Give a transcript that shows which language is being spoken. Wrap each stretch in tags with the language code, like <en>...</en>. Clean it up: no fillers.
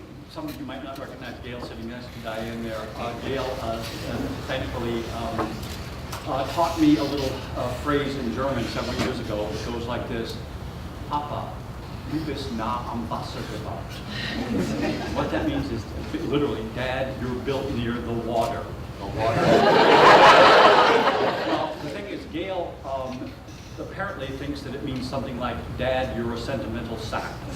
<en>Some of you might not recognize Gail sitting next to Diane there. Gail, thankfully, taught me a little phrase in German several years ago. It goes like this:</en> <de>Papa, du bist nah am Wasser gebaut.</de> <en>What that means is literally, Dad, you're built near the water. The water. Well, the thing is, Gail apparently thinks that it means something like, Dad, you're a sentimental sack.</en>